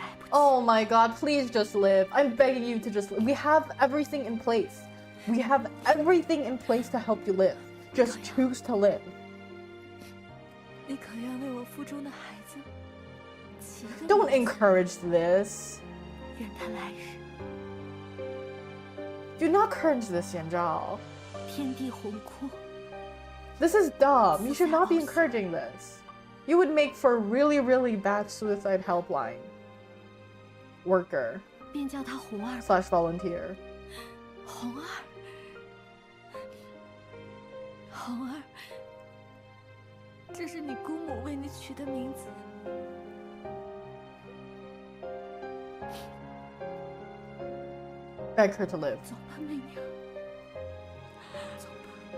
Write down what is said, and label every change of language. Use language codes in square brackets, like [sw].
[en] Oh my god, please just live. I'm begging you to just live. We have everything in place. We have everything in place to help you live. Just choose to live. [zh] 你可愿为我腹中的孩子 [en] ？Don't encourage this. [zh] 愿他来日 [en] Do not encourage this, Yanzhao. [zh] 天地宏阔 [en] This is dumb. You should not be encouraging this. You would make for a really, really bad suicide helpline worker / volunteer. [zh] 红儿，红儿，这是你姑母为你取的名字。 [en] Beg her to live. [zh] 走吧，媚娘，走吧。